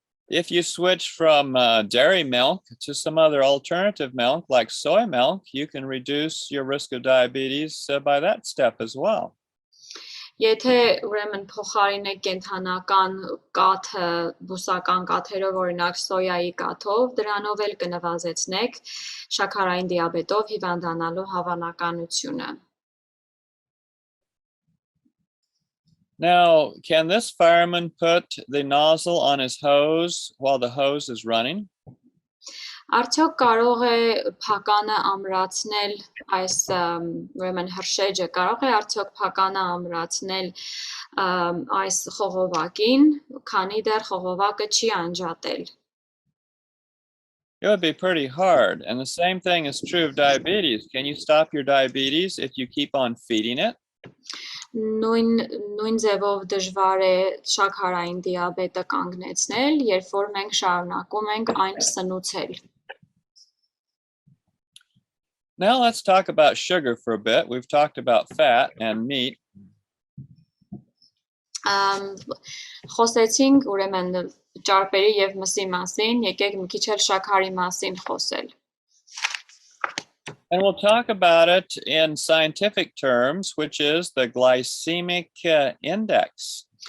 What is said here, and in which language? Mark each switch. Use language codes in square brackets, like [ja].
[en] If you switch from dairy milk to some other alternative milk like soy milk, you can reduce your risk of diabetes by that step as well. [hy] Եթե ուրեմն փոխարինեք կենդանական կաթը բուսական կաթերով, օրինակ սոյայի կաթով, դրանով էլ կնվազեցնեք շաքարային դիաբետով հիվանդանալու հավանականությունը։ [en] Now, can this fireman put the nozzle on his hose while the hose is running? [hy] Արդյոք կարող է փականը ամրացնել այս ուրեմն հրշեջը, կարող է արդյոք փականը ամրացնել այս խողովակին, քանի դեռ խողովակը չի անջատել։ [en] It would be pretty hard. And the same thing is true of diabetes. Can you stop your diabetes if you keep on feeding it? [hy] Նույն ձևով դժվար է շաքարային դիաբետը կանգնեցնել, երբ որ մենք շարունակում ենք այն սնուցել։ [en] Now let's talk about sugar for a bit. We've talked about fat and meat. [hy] Խոսեցինք ուրեմն ճարպերի եւ մսի մասին, եկեք մի քիչ էլ շաքարի մասին խոսել։ [en] And we'll talk about it in scientific terms, which is the glycemic index.